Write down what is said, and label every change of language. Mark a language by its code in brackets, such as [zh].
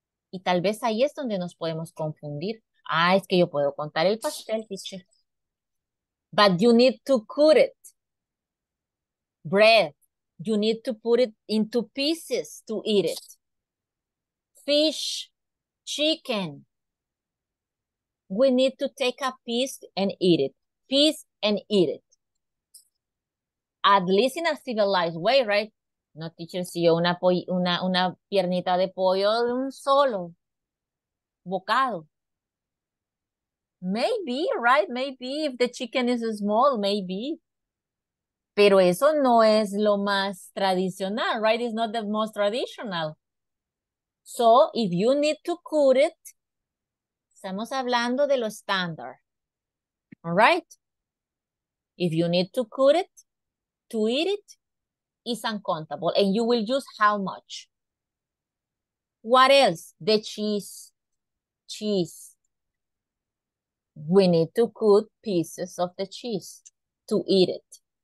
[es] Y tal vez ahí es donde nos podemos confundir. Ah, es que yo puedo contar el pastel, teacher. [en] But you need to cut it. Bread. You need to put it into pieces to eat it. Fish, chicken. We need to take a piece and eat it. Piece and eat it. At least in a civilized way, right? [es] No, teacher, si yo una piernita de pollo de un solo bocado. [en] Maybe, right? Maybe if the chicken is small, maybe. [es] Pero eso no es lo más tradicional, right? [en] It's not the most traditional. So, if you need to cook it, [es] estamos hablando de lo estándar. [en] All right? If you need to cook it, to eat it, is uncountable. And you will use how much? What else? The cheese. Cheese. We need to cut pieces of the cheese to eat it.